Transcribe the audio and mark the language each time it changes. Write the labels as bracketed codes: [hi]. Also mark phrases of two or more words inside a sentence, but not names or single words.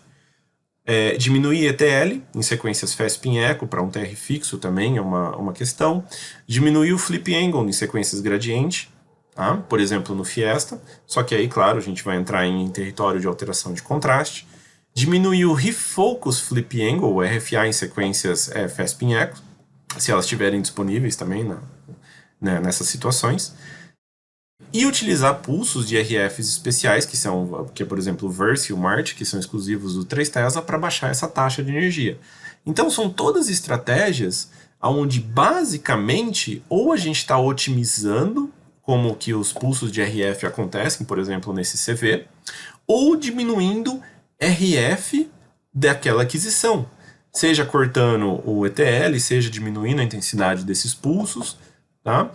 [pt] Diminuir ETL em sequências FASP em eco para um TR fixo também é uma questão. Diminuir o [en] flip angle [pt] em sequências gradiente, tá? Por exemplo, no Fiesta. Só que aí, claro, a gente vai entrar em território de alteração de contraste. Diminuir o [en] refocus flip angle, [pt] RFA, em sequências FASP em eco, se elas estiverem disponíveis também nessas situações. E utilizar pulsos de RFs especiais, que é, por exemplo, o Verse e o Mart, que são exclusivos do 3 Tesla, para baixar essa taxa de energia. Então, são todas estratégias onde, basicamente, ou a gente está otimizando como que os pulsos de RF acontecem, por exemplo, nesse CV, ou diminuindo RF daquela aquisição, seja cortando o ETL, seja diminuindo a intensidade desses pulsos, tá?